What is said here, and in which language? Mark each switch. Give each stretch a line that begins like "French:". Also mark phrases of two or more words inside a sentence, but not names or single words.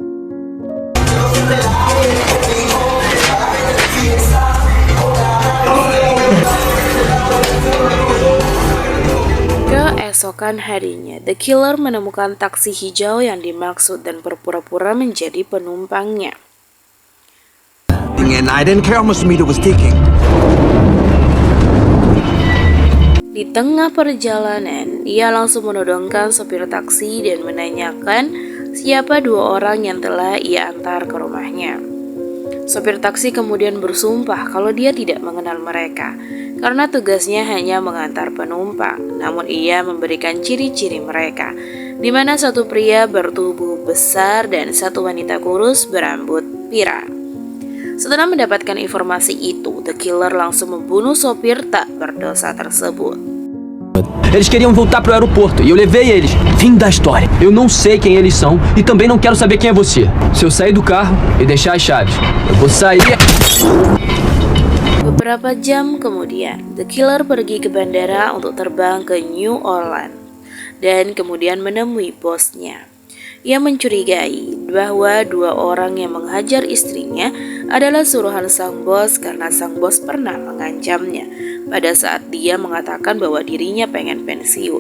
Indonesian: Keesokan harinya, The Killer menemukan taksi hijau yang dimaksud dan berpura-pura menjadi penumpangnya.
English: And I didn't care how much the meter was taking.
Indonesian: Di tengah perjalanan, ia langsung menodongkan sopir taksi dan menanyakan siapa dua orang yang telah ia antar ke rumahnya. Sopir taksi kemudian bersumpah kalau dia tidak mengenal mereka, karena tugasnya hanya mengantar penumpang. Namun ia memberikan ciri-ciri mereka, di mana satu pria bertubuh besar dan satu wanita kurus berambut pirang. Setelah mendapatkan informasi itu, The Killer langsung membunuh sopir tak berdosa tersebut.
Portuguese: Eles queriam voltar pro aeroporto e eu levei eles. Fim da história. Eu não sei quem eles são e também não quero saber quem é você. Se eu sair do carro e deixar as chaves, eu vou sair.
Indonesian: Beberapa jam kemudian, The Killer pergi ke bandara untuk terbang ke New Orleans dan kemudian menemui bosnya. Ia mencurigai bahwa dua orang yang menghajar istrinya adalah suruhan sang bos karena sang bos pernah mengancamnya pada saat dia mengatakan bahwa dirinya pengen pensiun.